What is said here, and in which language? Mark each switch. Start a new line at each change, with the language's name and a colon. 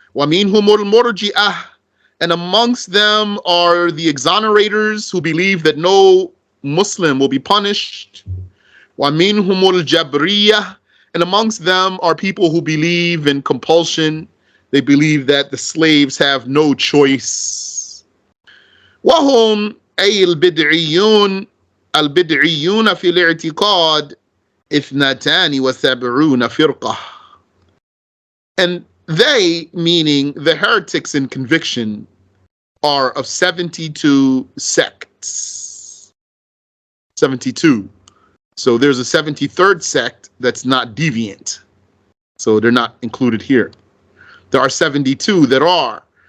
Arabic: Wa minhum al-Murji'ah.
English: And amongst them are the exonerators who believe that no Muslim will be punished.
Arabic: Wa minhum al-Jabriyah.
English: And amongst them are people who believe in compulsion. They believe that the slaves have no choice.
Arabic: وهم أي البدعيون في الاعتقاد 72 فرقة.
English: And they, meaning the heretics in conviction, are of 72 sects. 72. So there's a 73rd sect that's not deviant. So they're not included here. There are 72 that are.